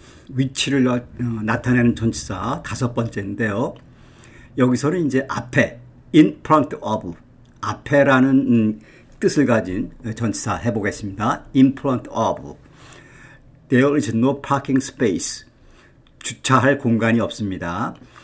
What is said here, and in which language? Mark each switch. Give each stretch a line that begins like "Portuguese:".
Korean: 위치를 나타내는 전치사 5번째인데요. 여기서는 이제 앞에,
English: in front of,
Korean: 앞에라는 뜻을 가진 전치사 해보겠습니다.
English: in front of. There is no parking space.
Korean: 주차할 공간이 없습니다.